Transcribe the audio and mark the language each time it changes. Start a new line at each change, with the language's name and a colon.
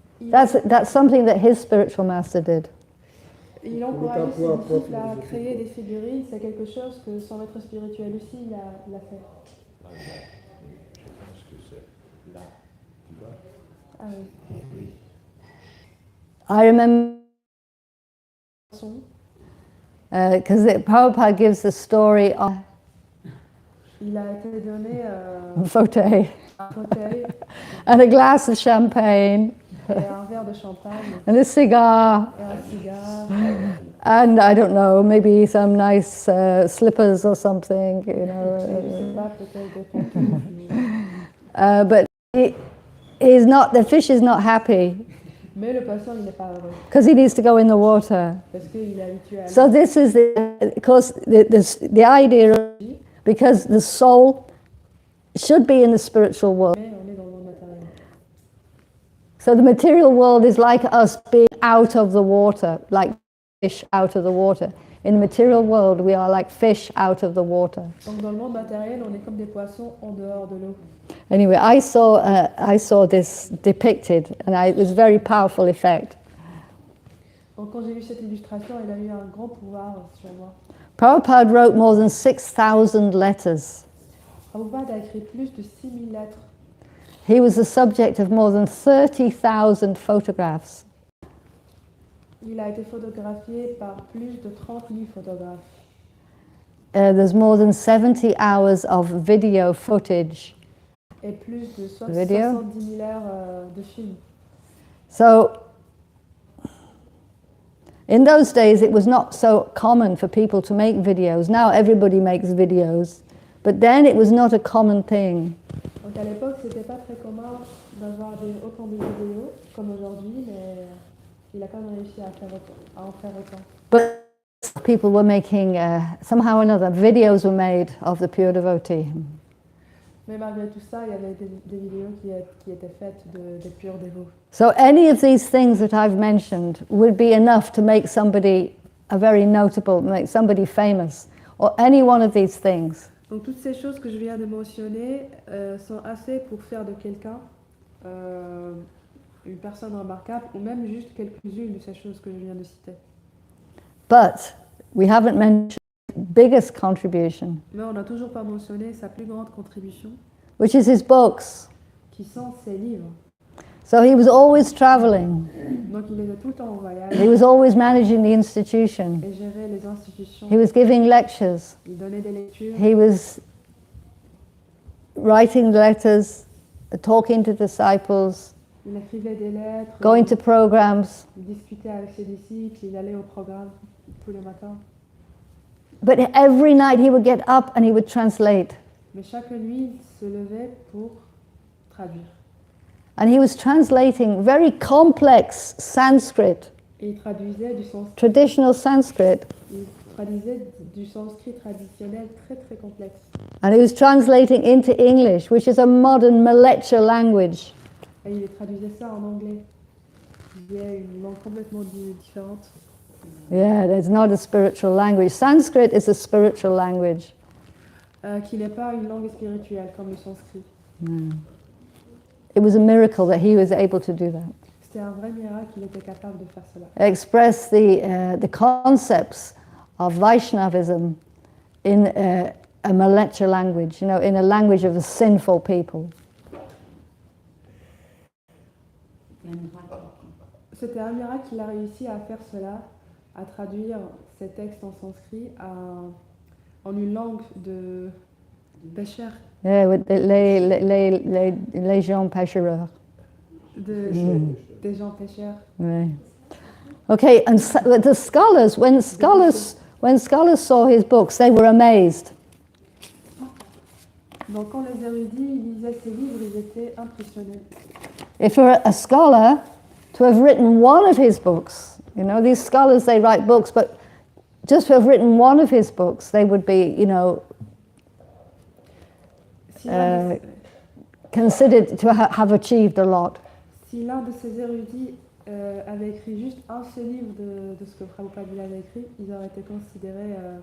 English: That's something that his spiritual master did.
French: Il encourageait ses disciples à créer des figurines. C'est quelque chose que son maître spirituel aussi il a fait. Je pense que c'est là, tu vois. Ah oui.
English: I remember because Prabhupada gives the story of
French: Il a été donné a fauteuil, un fauteuil
English: and a glass of champagne,
French: et un verre de champagne
English: and a cigar,
French: et un cigare.
English: and I don't know, maybe some nice slippers or something, you
French: Et je
English: know.
French: sais pas, peut-être des pantoufles.
English: But he's not. The fish is not happy
French: Mais le poisson, il n'est pas heureux
English: because he needs to go in the water.
French: parce qu'il est habitué à
English: So
French: l'eau.
English: this is of course, the idea, because the soul should be in the spiritual world.
French: Mais on est dans le monde matériel.
English: So the material world is like us being out of the water, like fish out of the water. In the material world, we are like fish out of the water.
French: Donc dans le monde matériel, on est comme des poissons en dehors de l'eau.
English: Anyway, I saw this depicted, and it was a very powerful effect.
French: Donc quand j'ai vu cette illustration, elle a eu un grand pouvoir sur moi.
English: Prabhupada wrote more than 6,000 letters.
French: Prabhupada a écrit plus de 6000 lettres.
English: He was the subject of more than 30,000 photographs.
French: Il a été photographié par plus de 30 000 photographes.
English: There's more than 70 hours of video footage.
French: Et plus de
English: Video?
French: 70 000 heures de films.
English: So, in those days, it was not so common for people to make videos. Now everybody makes videos, but then it was not a common thing.
French: Donc à l'époque, c'était pas très commun d'avoir autant de vidéos comme aujourd'hui, mais il a quand même réussi à en faire autant.
English: But people were making, somehow or another, videos were made of the pure devotee.
French: Mais malgré tout ça, il y avait des vidéos qui étaient faites des purs dévots.
English: So any of these things that I've mentioned would be enough to make somebody a very notable, make somebody famous, or any one of these things.
French: Donc toutes ces choses que je viens de mentionner sont assez pour faire de quelqu'un une personne remarquable, ou même juste quelques-unes de ces choses que je viens de citer.
English: But we haven't mentioned the biggest contribution,
French: Mais on n'a toujours pas mentionné sa plus grande contribution,
English: which is his books.
French: qui sont ses livres.
English: So he was always traveling.
French: Donc il était tout le temps en voyage,
English: He was always managing the institution.
French: et gérait les institutions,
English: He was giving lectures.
French: il donnait des lectures,
English: He was writing letters, talking to disciples,
French: il écrivait des lettres,
English: going to programs.
French: il discutait avec ses disciples, il allait au programme tous les matins.
English: But every night he would get up and he would translate.
French: Mais chaque nuit, il se levait pour traduire.
English: And he was translating very complex Sanskrit,
French: Et il traduisait du sanskrit.
English: traditional Sanskrit.
French: Il traduisait du sanskrit traditionnel très très complexe.
English: And he was translating into English, which is a modern molecular language.
French: Et il traduisait ça en anglais. Il y a une langue complètement différente.
English: Yeah, there's not a spiritual language. Sanskrit is a spiritual language.
French: Qui n'est pas une langue spirituelle comme le sanskrit.
English: It was a miracle that he was able to do that.
French: C'était un vrai miracle qu'il était capable de faire cela.
English: Express the concepts of Vaishnavism in a molecular language, you know, in a language of the sinful people.
French: C'était un miracle qu'il a réussi à faire cela, à traduire ces textes en sanskrit en une langue de pêcheurs,
English: Yeah, with
French: les gens pêcheurs. des gens pêcheurs.
English: Right. Okay, and the scholars, when scholars saw his books, they were amazed.
French: Donc quand les érudits lisaient ces livres, ils étaient impressionnés.
English: If for a scholar to have written one of his books, you know, these scholars, they write books, but just to have written one of his books, they would be, you know, considered to have achieved a lot.
French: Si l'un de ces érudits avait écrit juste un seul livre de ce que Prabhupada avait écrit, ils auraient été considérés.